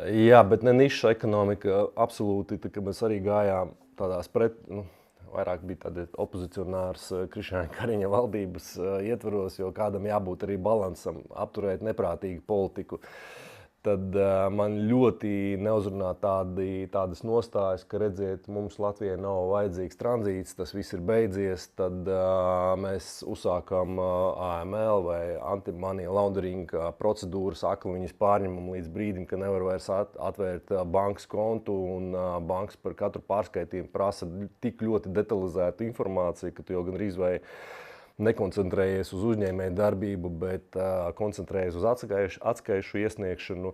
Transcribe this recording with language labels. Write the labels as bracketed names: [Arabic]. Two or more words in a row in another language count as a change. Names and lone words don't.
[Latvian] Jā, bet ne niša ekonomika. Absolūti, ka mēs arī gājām tādās vairāk bija tādi opozicionārs Krišjāņa Kariņa valdības ietvaros, jo kādam jābūt arī balansam, apturēt neprātīgu politiku. Tad man ļoti neuzrunā tādas nostājas, ka redziet, mums Latvijai nav vajadzīgs tranzīts, tas viss ir beidzies, tad mēs uzsākam AML vai [English] anti-money laundering [Latvian] procedūras, viņas pārņemam līdz brīdim, ka nevar vairs atvērt bankas kontu un bankas par katru pārskaitījumu prasa tik ļoti detalizētu informāciju, ka tu jau gandrīz vai nekoncentrējies uz uzņēmēju darbību, bet koncentrējies uz atskaišu iesniegšanu.